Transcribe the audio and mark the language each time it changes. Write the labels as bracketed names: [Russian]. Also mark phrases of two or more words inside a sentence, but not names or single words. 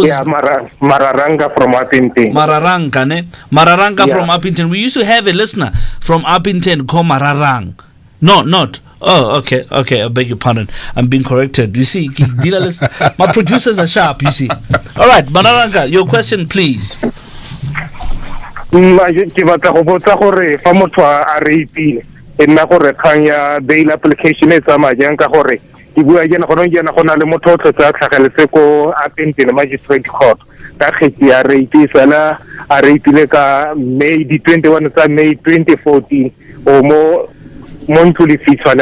[English] Yeah, Mararanga from Uppington. Mararanga from Uppington. We used to have a listener from Uppington called Mararang. No, not. Oh, okay. I beg your pardon. I'm being corrected. You see, my producers are sharp, you see. All right, Mararanga, your question, please. [Tswana] Ke batla go botsa gore fa motho a reipile e nna gore khanya [English] bail application [Tswana] e tsamaya jang ka gore ke bua jana go na le motho o tlotsa tlhageletse ko Appington Magistrate Court ka kgetsi ya rape sala a reipile ka May 21 tsa May 2014 o mo ntuli fitshwana